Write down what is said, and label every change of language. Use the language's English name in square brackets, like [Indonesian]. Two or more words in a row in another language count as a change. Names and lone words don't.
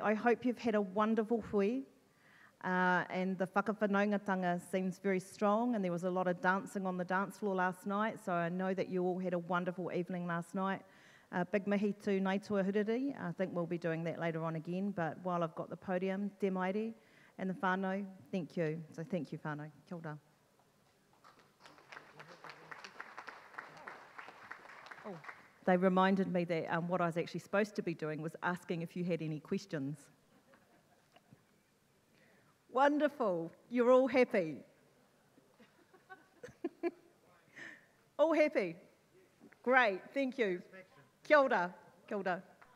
[English] I hope you've had a wonderful hui. And the whakawhanaungatanga seems very strong, and there was a lot of dancing on the dance floor last night, so I know that you all had a wonderful evening last night. Big mihi to Ngāi Tūāhuriri. I think we'll be doing that later on again, but while I've got the podium, [Māori] te maire [English] and the whānau, thank you. So thank you, [Māori] whānau. Kia ora. [English] Oh, they reminded me that what I was actually supposed to be doing was asking if you had any questions. Wonderful. You're all happy. All happy? Great. Thank you. [Māori] Kia ora. Kia ora.